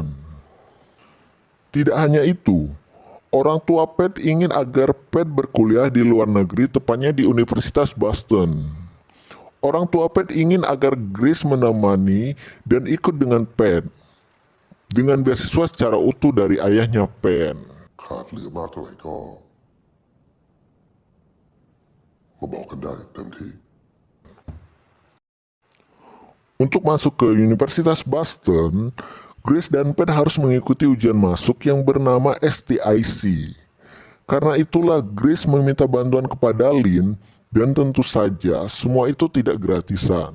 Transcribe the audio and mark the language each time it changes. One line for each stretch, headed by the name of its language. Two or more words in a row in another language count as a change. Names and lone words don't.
Indonesian: Tidak hanya itu, orang tua Pat ingin agar Pat berkuliah di luar negeri, tepatnya di Universitas Boston. Orang tua Pat ingin agar Grace menemani dan ikut dengan Pat, dengan beasiswa secara utuh dari ayahnya Pat.
Thai: ขาดเหลือมากเท่าไหร่ก็มาบอกกันได้เต็มที่
Indonesian: Untuk masuk ke Universitas Boston, Grace dan Pat harus mengikuti ujian masuk yang bernama STIC. Karena itulah Grace meminta bantuan kepada Lynn, dan tentu saja semua itu tidak gratisan.